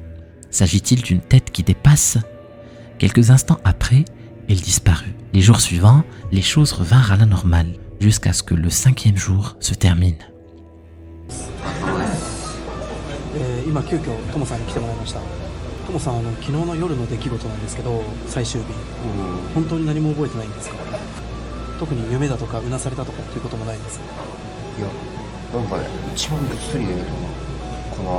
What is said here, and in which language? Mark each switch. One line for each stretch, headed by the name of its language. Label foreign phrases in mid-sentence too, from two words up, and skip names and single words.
French: S'agit-il d'une tête qui dépasse ? Quelques instants après, elle disparut. Les jours suivants, les choses revinrent à la normale, jusqu'à ce que le 5e jour se termine.
Japanese: 今急遽トモさんに来てもらいました。トモさん昨日の夜の出来事なんですけど、最終日、本当に何も覚えてないんですか？特に夢だとかうなされたとかっていうこともないんです。いや、なんかね、一番ぐっすり寝るかな。